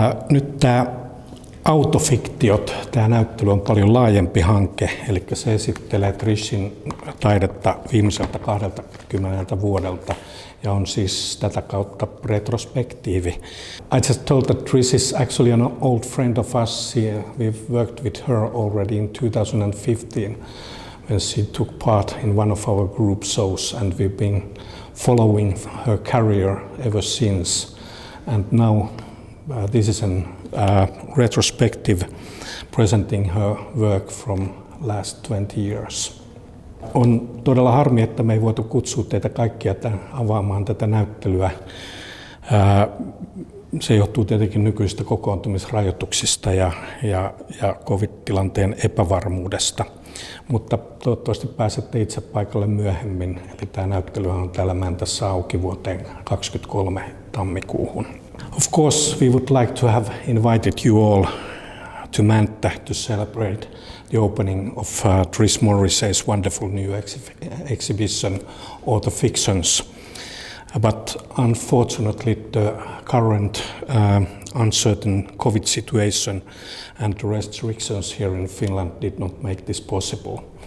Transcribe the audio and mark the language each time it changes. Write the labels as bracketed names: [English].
[Finnish] Nyt tämä AUTOFICTIOT, tämä näyttely on paljon laajempi hanke, eli se esittelee Trishin taidetta viimeiseltä 20 vuodelta ja on siis tätä kautta retrospektiivi. [English] I just told that Trish is actually an old friend of us. We've worked with her already in 2015 when she took part in one of our group shows, and we've been following her career ever since. And now this is a retrospective presenting her work from last 20 years. [Finnish] On todella harmi, että me ei voitu kutsua teitä kaikkia avaamaan tätä näyttelyä. Se johtuu tietenkin nykyisistä kokoontumisrajoituksista ja COVID-tilanteen epävarmuudesta. Mutta toivottavasti pääsette itse paikalle myöhemmin. Eli tämä näyttely on täällä Mäntässä auki vuoteen 2023 tammikuuhun. [English] Of course, we would like to have invited you all to Mänttä to celebrate the opening of Trish Morrissey's wonderful new exhibition, AUTOFICTIONS. But unfortunately, the current uncertain COVID situation and the restrictions here in Finland did not make this possible.